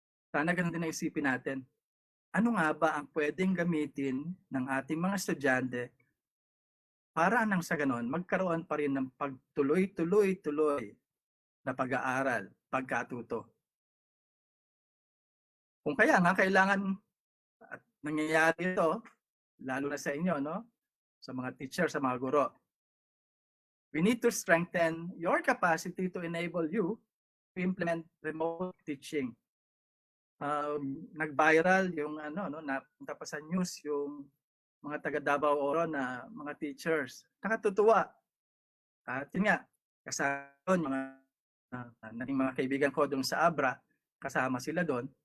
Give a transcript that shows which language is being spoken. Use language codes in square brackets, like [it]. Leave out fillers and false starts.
[tl] Sana ganun din na isipin natin, ano nga ba ang pwedeng gamitin ng ating mga estudyante para nang sa ganon, magkaroon pa rin ng pagtuloy-tuloy na pag-aaral, pagkatuto. Kung kaya nga, kailangan, at nangyayari ito, lalo na sa inyo, no? Sa mga teacher, sa mga guro. [en] We need to strengthen your capacity to enable you to implement remote teaching. [tl] nag-viral yung napunta pa sa news yung mga taga Davao Oro na mga teachers. Nakatutuwa. At yun nga, kasama doon mga naging mga kaibigan ko doon sa Abra, kasama sila doon.